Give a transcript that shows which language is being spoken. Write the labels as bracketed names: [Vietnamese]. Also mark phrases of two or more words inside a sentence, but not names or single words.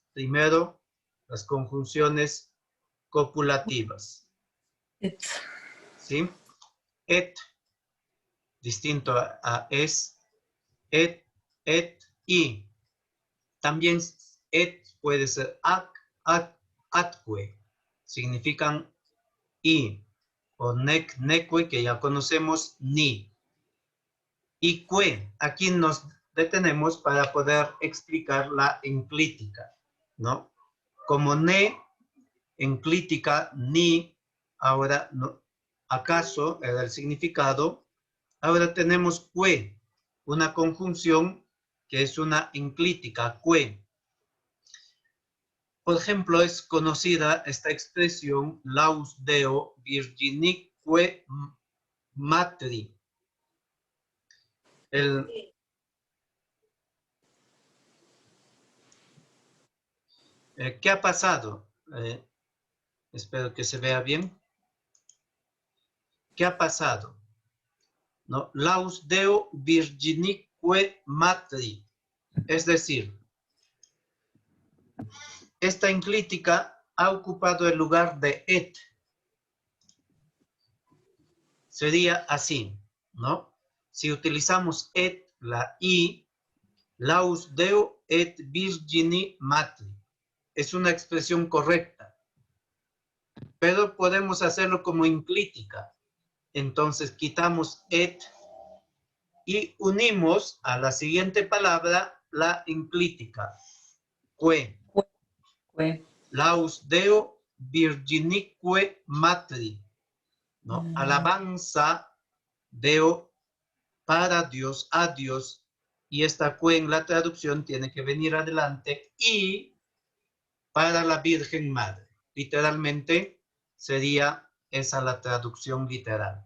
[Spanish] Primero, las conjunciones copulativas. ¿Sí? Et, distinto a es, et, y. También et puede ser [Latin] ac, atque, [Spanish] significan y, o [Latin] nec, neque, [Spanish] que ya conocemos, ni. Y que, aquí nos detenemos para poder explicar la enclítica, ¿no? Como ne, enclítica, ni, ahora, no, acaso, era el significado, ahora tenemos que, una conjunción que es una enclítica, que. Por ejemplo, es conocida esta expresión [Latin] laus Deo virginique matri. [Spanish] ¿Qué ha pasado? Espero que se vea bien. ¿Qué ha pasado? ¿No? [Latin] Laus Deo virginique que matri. [Spanish] Es decir, esta enclítica ha ocupado el lugar de et. Sería así, ¿no? Si utilizamos [Latin] et, [Spanish] la i, [Latin] laus deo et virgini matri. [Spanish] Es una expresión correcta. Pero podemos hacerlo como enclítica. Entonces quitamos et y unimos a la siguiente palabra la enclítica. Que. [Latin] Laus deo virginique matri. [Spanish] ¿No? Alabanza deo para Dios, a Dios. Y esta que en la traducción tiene que venir adelante. Y para la Virgen Madre. Literalmente sería esa la traducción literal.